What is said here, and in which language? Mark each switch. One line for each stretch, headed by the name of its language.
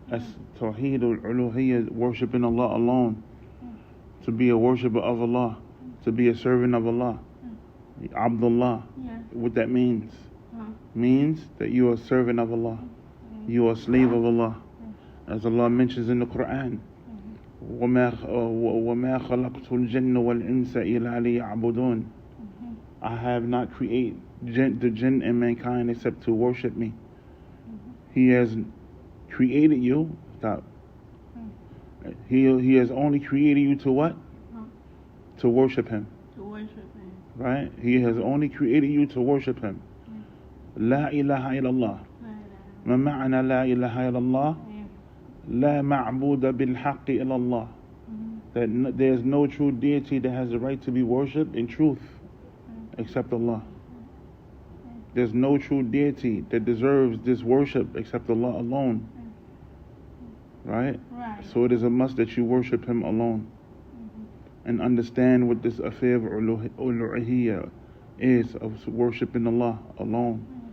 English: As Tawheedul Uluhiyyah, worshiping Allah alone, to be a worshipper of Allah, to be a servant of Allah. Abdullah, what that means? Means that you are a servant of Allah, you are a slave of Allah. As Allah mentions in the Quran,
Arabic: وما خلقت الجن والإنس إلا ليعبدون.
English: I have not created the jinn and mankind except to worship me. He has created you. Stop. He has only created you to what? To worship him. To worship him. Right? He has only created you to worship him.
Arabic: لا إله إلا الله. ما معنى لا إله إلا الله؟ لا معبود بالحق إلا الله.
English: That there's no true deity that has the right to be worshipped in truth except Allah. There's no true deity that deserves this worship except Allah alone. Right? So it is a must that you worship him alone. And understand what this affair of uluhiyya is, of worshiping Allah alone.